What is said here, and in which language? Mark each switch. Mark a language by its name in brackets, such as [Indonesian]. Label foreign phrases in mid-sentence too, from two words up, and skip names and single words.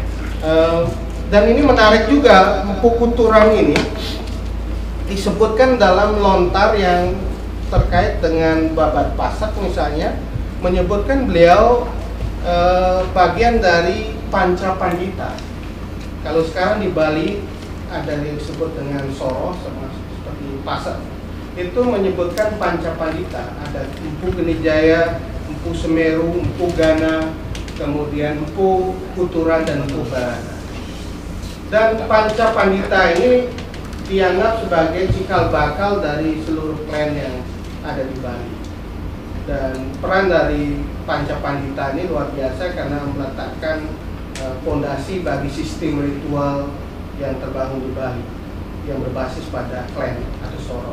[Indonesian] Dan ini menarik juga, Empu Kuturan ini disebutkan dalam lontar yang terkait dengan babat pasak misalnya, menyebutkan beliau bagian dari Panca Pandita. Kalau sekarang di Bali ada yang disebut dengan Soro, seperti pasak, itu menyebutkan Panca Pandita. Ada Empu Genijaya, Empu Semeru, Empu Gana, kemudian Empu Kuturan, dan Empu Barana. Dan Panca Pandita ini dianggap sebagai cikal bakal dari seluruh klan yang ada di Bali. Dan peran dari Panca Pandita ini luar biasa karena meletakkan fondasi bagi sistem ritual yang terbangun di Bali yang berbasis pada klan atau Soro.